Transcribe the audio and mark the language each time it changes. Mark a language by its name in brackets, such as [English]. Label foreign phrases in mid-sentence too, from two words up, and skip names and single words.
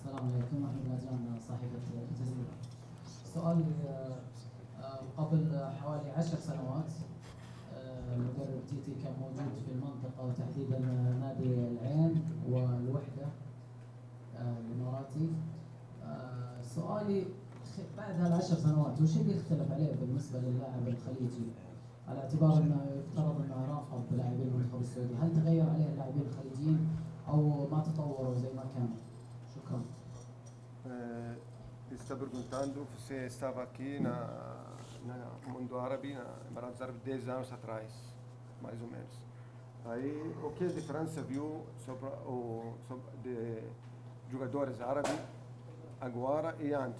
[Arabic] السلام عليكم، أحمد ناجان صحيفة الجزيرة. سؤال قبل حوالي 10 سنوات المدرب تيتي كان موجود في المنطقة وتحديدا نادي العين والوحدة الإماراتي. سؤالي بعد هال10 سنوات وش اللي يختلف عليه بالنسبة للاعب الخليجي؟ على اعتبار انه يفترض انه راقب لاعبين المنتخب السعودي، هل تغير عليه اللاعبين الخليجيين او ما تطوروا زي ما كانوا؟ شكرا. [Portuguese] Está perguntando se estava aqui na Mundo Árabe, na Emirados Árabes, 10 anos atrás, mais ou menos. Aí, o que a diferença viu sobre de jogadores árabes agora e antes?